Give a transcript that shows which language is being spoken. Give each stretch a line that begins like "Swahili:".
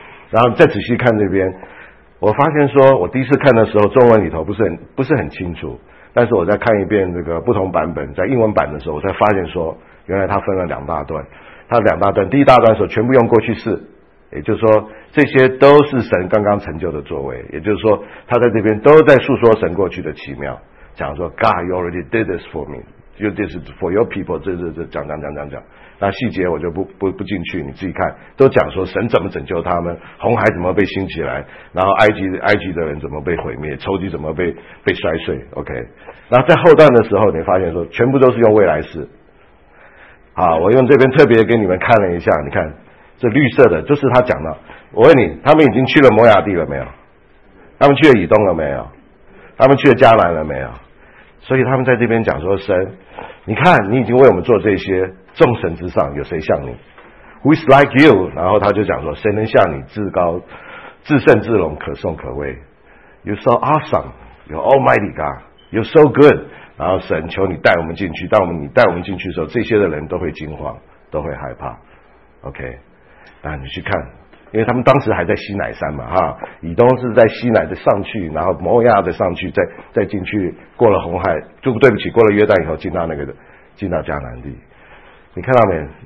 Chinese: 然后再仔细看这边，我发现说我第一次看的时候中文里头不是很清楚，但是我在看一遍这个不同版本，在英文版的时候，我才发现说，原来它分了两大段。它两大段，第一大段的时候全部用过去式，也就是说，这些都是神刚刚成就的作为。也就是说，他在这边都在诉说神过去的奇妙，讲说
English: God you already did this for me, you did this for your people,
Chinese: 这讲。那细节我就不进去，你自己看，都讲说神怎么拯救他们，红海怎么被兴起来，然后埃及的人怎么被毁灭，仇敌怎么被摔碎 ,OK。那在后段的时候你发现说全部都是用未来式。好，我用这边特别给你们看了一下，你看这绿色的就是他讲的。我问你，他们已经去了摩亚地了没有？他们去了以东了没有？他们去了迦南了没有？所以他们在这边讲说，神你看你已经为我们做这些，众神之上有谁像你？
English: Who is like you?
Chinese: 然后他就讲说，谁能像你至高至圣至荣可颂可畏？
English: You're so awesome, you're almighty God, you're so good。
Chinese: 然后神求你带我们进去，当你带我们进去的时候，这些的人都会惊慌，都会害怕， OK。那你去看，因为他们当时还在西乃山嘛，哈，以东是在西乃的上去，然后摩亚的上去，再进去，过了红海，就对不起，过了约旦以后，进到迦南地。你看到没？